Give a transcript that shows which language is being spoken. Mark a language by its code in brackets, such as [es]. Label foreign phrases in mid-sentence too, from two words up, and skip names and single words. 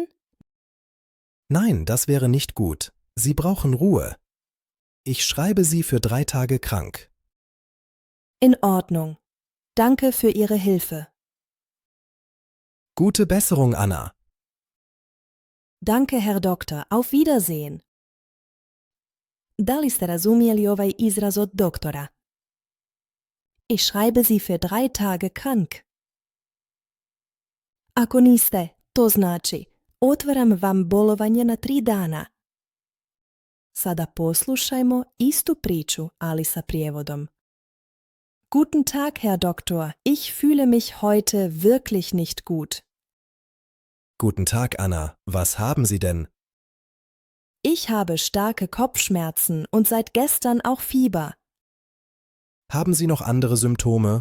[de] Nein, das wäre nicht gut. Sie brauchen Ruhe. Ich schreibe Sie für 3 Tage krank. In Ordnung. Danke für Ihre Hilfe. Gute Besserung, Anna. Danke, Herr Doktor. Auf Wiedersehen. [bs] Da li ste razumjeli ovaj izraz od doktora? [de] Ich schreibe Sie für 3 Tage krank. [bs] Ako niste, to znači otvaram vam bolovanje na 3 dana. Sada poslušajmo istu priču, ali sa prijevodom. [de] Guten Tag, Herr Doktor. Ich fühle mich heute wirklich nicht gut. Guten Tag, Anna. Was haben Sie denn? Ich habe starke Kopfschmerzen und seit gestern auch Fieber. Haben Sie noch andere Symptome?